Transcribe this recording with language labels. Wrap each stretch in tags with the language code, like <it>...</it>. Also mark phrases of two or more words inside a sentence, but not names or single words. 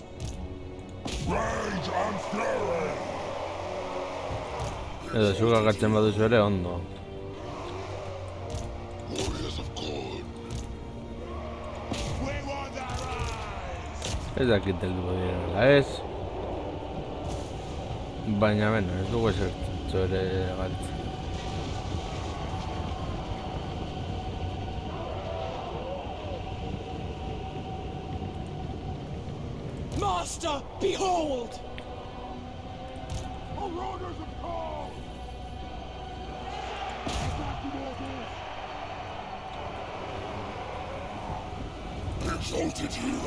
<en>Rage and fury.</en> <eu>Edo zuk agatzen baduzu ere ondo.</eu> <en>Warriors of God. We want their eyes.</en> <eu>Ez dakit helduko direla, ez? Baina beno, ez dugu esertzu ere galtzen.</eu> <en>Master, behold! Marauders of God. Exalted hero.</en>